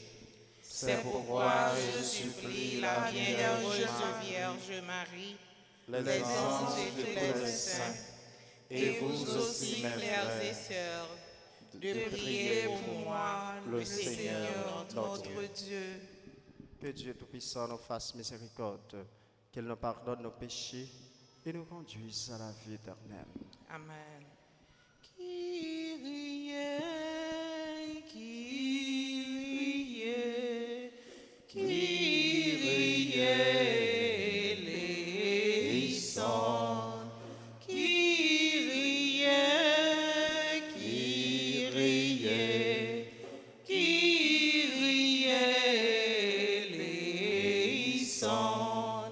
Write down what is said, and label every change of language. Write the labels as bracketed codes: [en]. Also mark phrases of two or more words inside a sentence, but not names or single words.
[fr] C'est pourquoi je supplie la Bienheureuse Vierge Marie, les anges et tous les saints, et vous aussi, mes frères et sœurs, de prier pour moi, le Seigneur notre Dieu. que Dieu Tout-Puissant nous fasse miséricorde, qu'il nous pardonne nos péchés et nous conduise à la vie éternelle. Amen. [el] Κύριε, Κύριε, Κύριε ελέησον. Κύριε, Κύριε, Κύριε ελέησον.